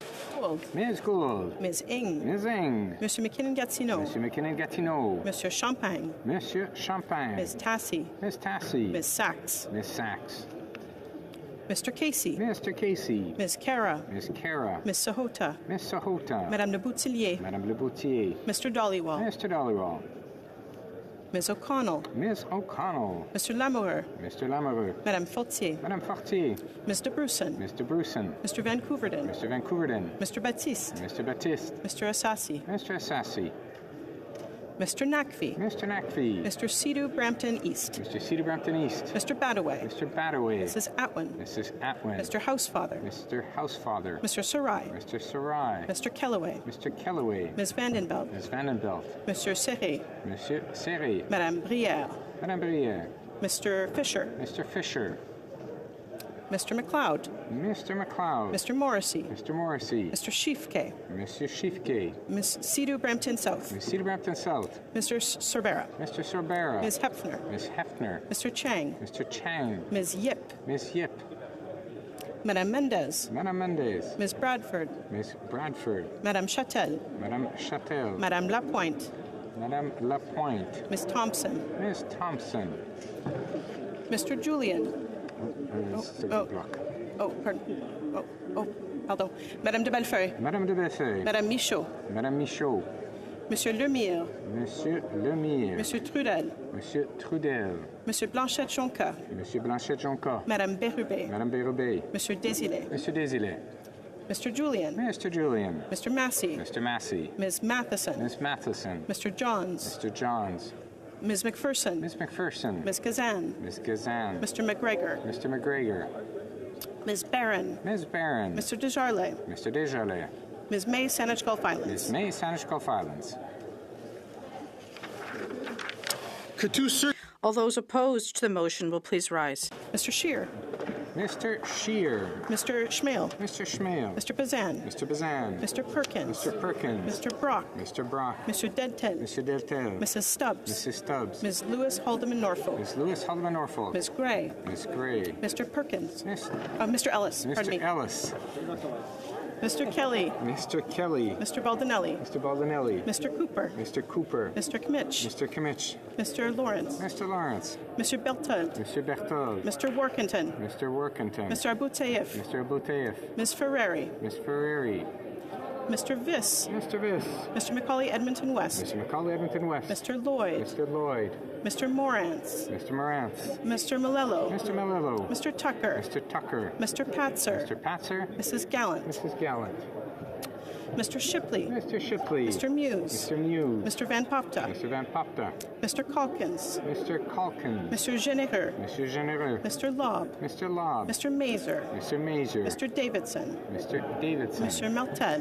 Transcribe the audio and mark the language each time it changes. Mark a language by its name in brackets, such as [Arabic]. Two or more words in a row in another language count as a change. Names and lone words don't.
[English] Ms. Gould. Ms. Ng. Ms. Ng. Mr. McKinnon-Gatineau. Mr. McKinnon-Gatineau. Mr. Champagne. Monsieur Champagne. Ms. Tassi. Ms. Tassi. Ms. Sachs. Ms. Sachs. Mr. Casey. Mr. Casey. Ms. Kara. Ms. Kara. Ms. Sahota. Ms. Sahota. Madame Le Boutillier. Madame Le Boutillier. Mr. Dollywall. Mr. Dollywall. Ms. O'Connell. Ms. O'Connell. Mr. Lamoureux. Mr. Lamoureux. Madame Fortier. Madame Fortier. Mr. Brusen. Mr. Brusen. Mr. Van Couverden. Mr. Van Couverden. Mr. Baptiste. Mr. Baptiste. Mr. Assassi. Mr. Assassi. Mr. Nakfi. Mr. Nakfi. Mr. Sidhu Brampton East. Mr. Sidhu Brampton East. Mr. Badaway. Mr. Badaway. Mrs. Atwin. Mrs. Atwin. Mr. Housefather. Mr. Housefather. Mr. Sarai. Mr. Sarai. Mr. Kellaway. Mr. Kellaway. Ms. Vandenbelt. Ms. Vandenbelt. Monsieur Serré. Monsieur Serré. Madame Brière. Madame Brière. Mr. Fisher. Mr. Fisher. Mr. McLeod. Mr. McLeod. Mr. Morrissey. Mr. Morrissey. Mr. Schiefke. Mr. Schiefke. Ms. Sidhu Brampton South. Ms. Sidhu Brampton South. Mr. Sorbera. Mr. Sorbera. Ms. Hepfner. Ms. Hepfner. Mr. Chang. Mr. Chang. Ms. Yip. Ms. Yip. Madame Mendez. Madame Mendez. Ms. Bradford. Ms. Bradford. Madame Châtel. Madame Châtel. Madame Lapointe. Madame Lapointe. Ms. Thompson. Ms. Thompson. Mr. Julian. Pardon. Pardon. Madame de Bellefeuille. Madame de Bellefeuille. Madame Michaud. Madame Michaud. Monsieur Lemire. Monsieur Lemire. Monsieur Trudel. Monsieur Trudel. Monsieur Blanchette-Jonca. Monsieur Blanchette-Jonca. Madame Bérubé. Madame Bérubé. Monsieur Désilets. Monsieur Désilets. Mr. Julian. Mr. Julian. Mr. Massey. Mr. Massey. Ms. Matheson. Ms. Matheson. Mr. Johns. Mr. Johns. Ms. McPherson. Ms. McPherson. Ms. Kazan. Ms. Kazan. Mr. McGregor. Mr. McGregor. Ms. Barron. Ms. Barron. Mr. Desjardins. Mr. Desjardins. Ms. May Saanich Gulf Islands. Ms. May Saanich Gulf Islands. All those opposed to the motion will please rise. Mr. Scheer. Mr. Scheer. Mr. Schmale. Mr. Schmale. Mr. Bazan. Mr. Bazan. Mr. Perkins. Mr. Perkins. Mr. Brock. Mr. Brock. Mr. Deadton. Mr. Deltel. Mrs. Stubbs. Mrs. Stubbs. Ms. Lewis Haldeman Norfolk. Ms. Lewis Haldeman Norfolk. Ms. Gray. Ms. Gray. Mr. Perkins. Miss, Mr. Ellis. Pardon me. Mr. Ellis. Mr. Kelly. Mr. Kelly. Mr. Baldinelli. Mr. Baldinelli. Mr. Cooper. Mr. Cooper. Mr. Kmitch. Mr. Kimmich. Mr. Lawrence. Mr. Lawrence. Mr. Beltold. Mr. Berthold. Mr. Workington. Mr. Workington. Mr. Abouteif. Mr. Abouteif. Ms. Ferreri. Ms. Ferreri. Mr. Viss. Mr. Viss. Mr. Macaulay Edmonton West. Mr. Macaulay Edmonton West. Mr. Lloyd. Mr. Lloyd. Mr. Morantz. Mr. Morantz. Mr. Malello. Mr. Malillo. Mr. Tucker. Mr. Tucker. Mr. Patzer. Mr. Patzer. Mrs. Gallant. Mrs. Gallant. Mr. Shipley. Mr. Shipley. Mr. Muse. Mr. Muse. Mr. Van Popta. Mr. Van Popta. Mr. Calkins. Mr. Calkins. Mr. Generer. Mr. Generer. Mr. Lobb. Mr. Lobb. Mr. Mazer. Mr. Mazer. Mr. Davidson. Mr. Davidson. Mr. Martel.